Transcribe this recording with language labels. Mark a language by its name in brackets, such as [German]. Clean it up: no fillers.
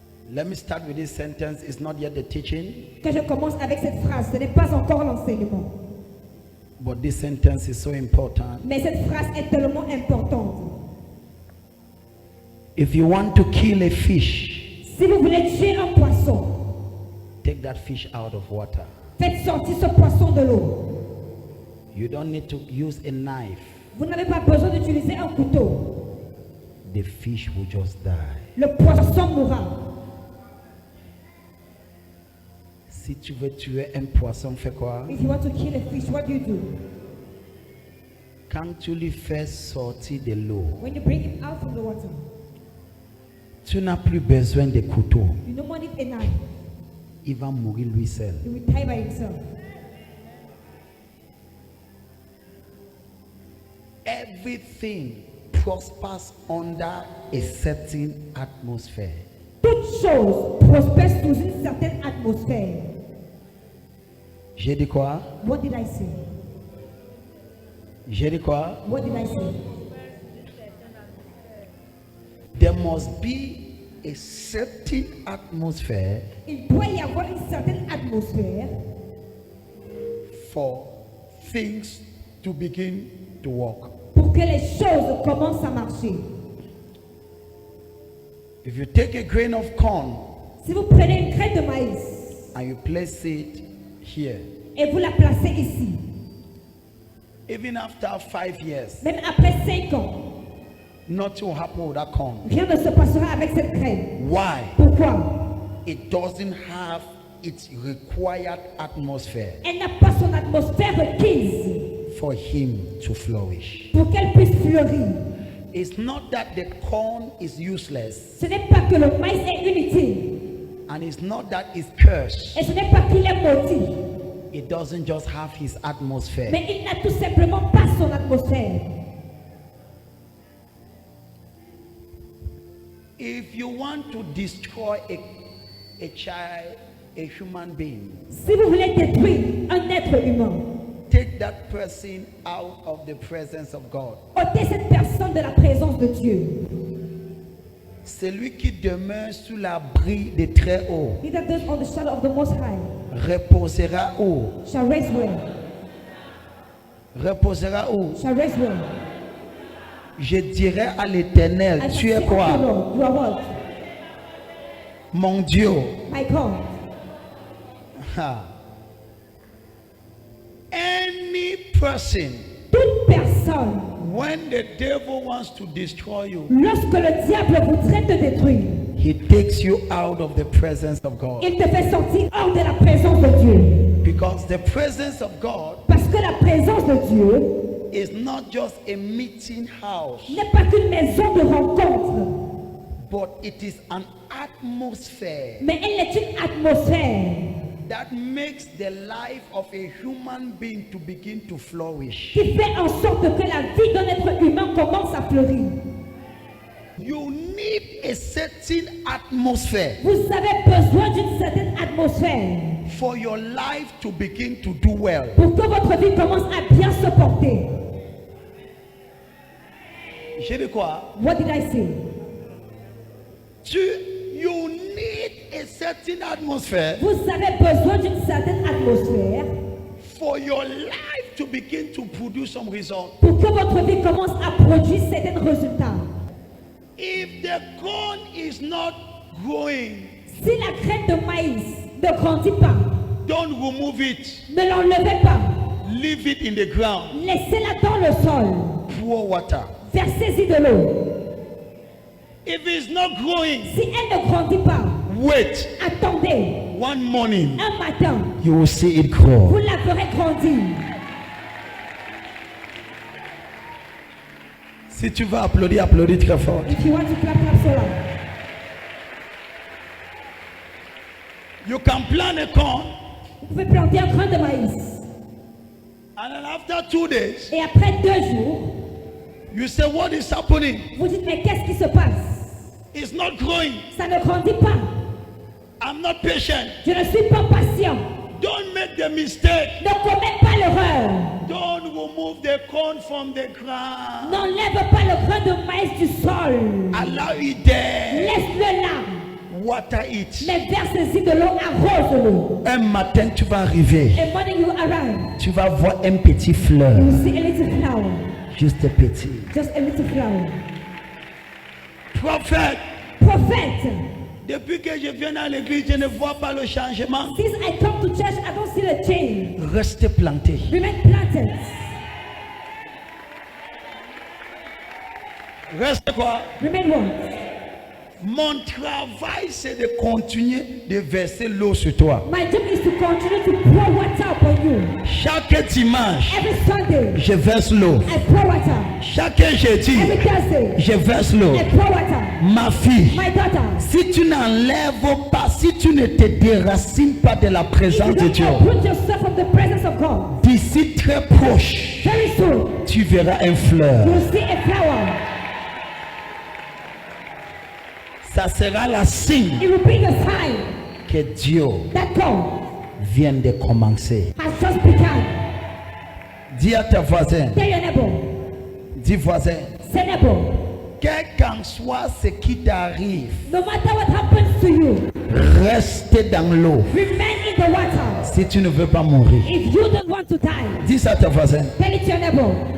[English] Let me start with this sentence. It's not yet the teaching, [French] Que je commence avec cette phrase. Ce n'est pas encore l'enseignement. [English] but this sentence is so important. [French] Mais cette phrase est tellement importante. [English] If you want to kill a fish, [French] Si vous voulez tuer un poisson, [English] take that fish out of water. [French] faites sortir ce poisson de l'eau. [English] You don't need to use a knife. [French] Vous n'avez pas besoin d'utiliser un couteau. [English] The fish will just die. [French] Le poisson mourra. Si tu veux tuer un poisson, fais quoi? [English] If you want to kill a fish, what do you do? [French] Quand tu lui fais sortir de l'eau, [English] When you bring him out from the water, [French] tu n'as plus besoin de couteau. [English] you no more need a knife. [French] Il va mourir lui seul. [English] He will die by himself. Everything prospers under a certain atmosphere. [French] Toute chose prospère sous une certaine atmosphère. J'ai dit quoi? [English] What did I say? [French] J'ai dit quoi? [English] What did I say? There must be a certain atmosphere [French] Il doit y avoir une certaine atmosphère [English] for things to begin to work. [French] pour que les choses commencent à marcher. [English] If you take a grain of corn [French] Si vous prenez une graine de maïs [English] and you place it here, [French] et vous la placez ici, [English] even after 5 years, [French] même après 5 ans, [English] nothing will happen with that corn. [French] rien ne se passera avec cette graine. [English] Why? [French] Pourquoi? [English] It doesn't have its required atmosphere [French] Elle n'a pas son atmosphère requise [English] for him to flourish. [French] pour qu'elle puisse fleurir. [English] It's not that the corn is useless, [French] Ce n'est pas que le maïs est inutile [English] and it's not that it's cursed. [French] et ce n'est pas qu'il est maudit, [English] It doesn't just have his atmosphere. [French] mais il n'a tout simplement pas son atmosphère. [English] If you want to destroy a child, a human being, [French] Si vous voulez détruire un être humain, [English] take that person out of the presence of God. [French] ôtez cette personne de la présence de Dieu. Celui qui demeure sous l'abri des très hauts [English] He that dwells on the shadow of the Most High [French] reposera où? [English] shall rest well. [French] Reposera où? [English] Shall rest well. [French] Je dirais à l'Éternel, [English] I [French] tu [English] shall [French] es [English] say unto the [French] quoi? [English] Lord, you are what? [French] Mon Dieu. [English] My God. Ha. Any person, [French] Toute personne, [English] when the devil wants to destroy you, [French] lorsque le diable voudrait te détruire, [English] he takes you out of the presence of God. [French] il te fait sortir hors de la présence de Dieu. [English] Because the presence of God [French] Parce que la présence de Dieu [English] is not just a meeting house, [French] n'est pas qu'une maison de rencontre, [English] but it is an atmosphere [French] mais elle est une atmosphère [English] that makes the life of a human being to begin to flourish. [French] qui fait en sorte que la vie d'un être humain commence à fleurir. [English] You need a certain atmosphere [French] Vous avez besoin d'une certaine atmosphère [English] for your life to begin to do well. [French] pour que votre vie commence à bien se porter. J'ai dit quoi? [English] What did I say? You need a certain atmosphere [French] Vous avez besoin d'une certaine atmosphère [English] for your life to begin to produce some results. [French] pour que votre vie commence à produire certains résultats. [English] If the corn is not growing, [French] Si la graine de maïs ne grandit pas, [English] don't remove it. [French] ne l'enlevez pas. [English] Leave it in the ground. [French] Laissez-la dans le sol. [English] Pour water. [French] Versez-y de l'eau. [English] If it's not growing, [French] Si elle ne grandit pas, [English] wait. [French] attendez. [English] One morning, [French] Un matin, [English] you will see it grow. [French] vous la verrez grandir. Si tu vas applaudir, applaudis très fort. [English] If you want to clap, clap so loud. You can plant a corn, [French] Vous pouvez planter un grain de maïs. [English] and then after 2 days, [French] Et après 2 jours, [English] you say, what is happening? [French] vous dites, mais qu'est-ce qui se passe? [English] It's not growing. [French] Ça ne grandit pas. [English] I'm not patient. [French] Je ne suis pas patient. [English] Don't make the mistake. [French] Ne commets pas l'erreur. [English] Don't remove the corn from the ground. [French] N'enlève pas le grain de maïs du sol. [English] Allow it there. [French] Laisse-le là. [English] water it. [French] Mais verse-y de l'eau, arrose-le. Un matin, tu vas arriver. [English] A morning you arrive. [French] Tu vas voir un petit fleur. [English] You see a little flower. [French] Juste un petit. [English] Just a little flower. [French] Prophète, [English] Prophet. [French] depuis que je viens dans l'église, je ne vois pas le changement. [English] Since I come to church, I don't see the change. [French] Restez planté. [English] Remain planted. [French] Reste quoi? [English] Remain what? [French] Mon travail, c'est de continuer de verser l'eau sur toi. [English] My job is to continue to pour water upon you. [French] Chaque dimanche, [English] Every Sunday, [French] je verse l'eau. [English] I pour water. [French] Chaque jeudi, [English] Every Thursday, [French] je verse l'eau. [English] I pour water. [French] Ma fille, [English] My daughter, [French] si tu n'enlèves pas, si tu ne te déracines pas de la [English] if [French] présence [English] you [French] de [English] don't [French] Dieu, [English] uproot yourself from the presence of God, [French] d'ici très proche, [English] very soon, [French] tu verras un fleur. [English] you'll see a flower. [French] Ça sera la signe [English] It will be the sign [French] que Dieu [English] that God [French] vient de commencer. [English] has just begun. [French] Dis à tes voisins, [English] Tell your neighbor, [French] dis voisin, [English] say neighbor, [French] quel qu'en soit ce qui t'arrive, [English] no matter what happens to you, [French] reste dans l'eau [English] remain in the water. [French] si tu ne veux pas mourir. [English] If you don't want to die, [French] Dis ça à tes voisins. [English] tell it to your neighbor.